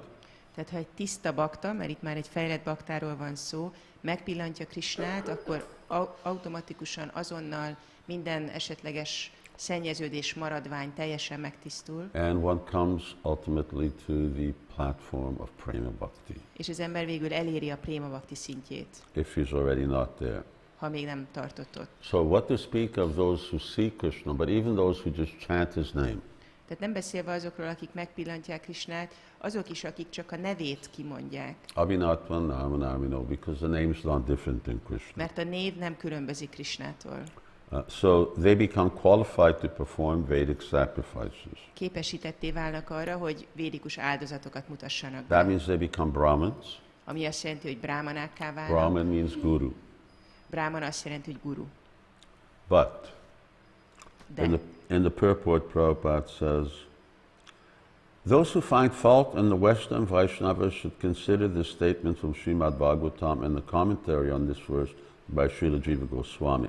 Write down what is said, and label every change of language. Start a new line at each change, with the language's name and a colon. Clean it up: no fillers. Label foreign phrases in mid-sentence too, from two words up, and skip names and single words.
Hungarian: Tehát ha egy tiszta bakta, mert itt már egy fejlett baktáról van szó, megpillantja Krishnát, akkor automatikusan azonnal minden esetleges szennyeződés, maradvány teljesen megtisztul.
English: And one comes ultimately to the platform of Prema Bhakti.
Hungarian: És az ember végül eléri a Prema Bhakti szintjét,
English: If he's already not there.
Hungarian: ha még nem tartott ott.
English: So what to speak of those who see Krishna, but even those who just chant his name.
Hungarian: Tehát nem beszélve azokról, akik megpillantják Krishnát, azok is, akik csak a nevét kimondják.
Sanskrit: Abhinatva Namanamino,
English: because the name is not different than Krishna.
Hungarian: Mert a név nem különbözik Krishnától.
English: So they become qualified to perform Vedic sacrifices.
Hungarian: Képesítetté válnak arra, hogy védikus áldozatokat mutassanak
English: That
Hungarian: be.
English: means they become Brahmins.
Hungarian: Ami azt jelenti, hogy brámanákká válnak.
English: Brahman means guru.
Hungarian: Brahman azt jelenti, hogy guru.
English: But
Hungarian: De
English: in the purport, Prabhupada says, those who find fault in the Western Vaishnavas should consider the statement from Srimad Bhagavatam and the commentary on this verse by Srila Jiva Goswami.